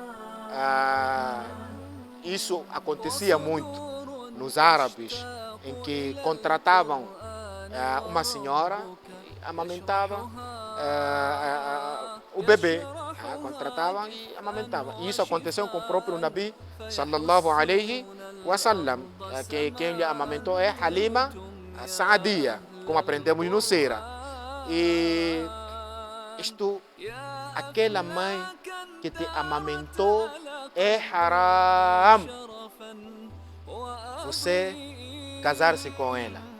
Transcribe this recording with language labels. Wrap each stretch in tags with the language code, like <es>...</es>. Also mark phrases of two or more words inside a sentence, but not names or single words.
<pt>Isso acontecia muito nos árabes, em que contratavam uma senhora, amamentavam o bebê. Contratavam e amamentavam. E isso aconteceu com o próprio Nabi</pt> <ar>صلى الله عليه وسلم,</ar> <pt>que quem lhe amamentou é Halima Saadia, como aprendemos no Sira. E aquela mãe que te amamentou é haram você casar-se com ela.</pt>